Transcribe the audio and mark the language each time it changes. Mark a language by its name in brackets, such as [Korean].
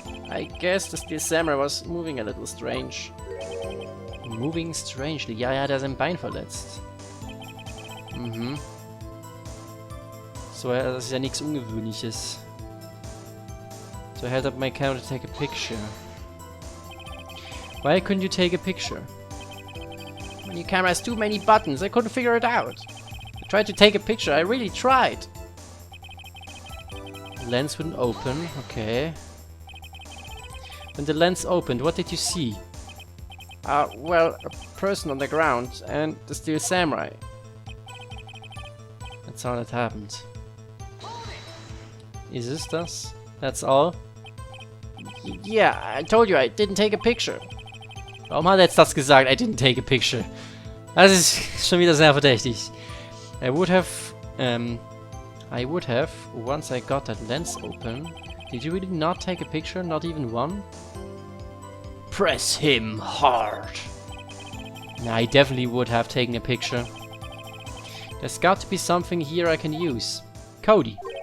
[English] I guess the steel samurai was moving a little strange. Moving strangely? [German] Ja, der hat sein Bein verletzt. Mhm. So, das ist ja nichts Ungewöhnliches. [English] So I held up my camera to take a picture. Why couldn't you take a picture? When your camera has too many buttons, I couldn't figure it out. I tried to take a picture, I really tried. The lens wouldn't open, okay. When the lens opened, what did you see? Well, a person on the ground and the steel samurai. That's all that happened. Is this das? That's all? Yeah, I told you I didn't take a picture. [German] Warum hat er jetzt das gesagt? [English] I didn't take a picture. [German] Das ist schon wieder sehr verdächtig. [English] I would have, once I got that lens open. Did you really not take a picture? Not even one? Press him hard. Nah, I definitely would have taken a picture. There's got to be something here I can use. Cody.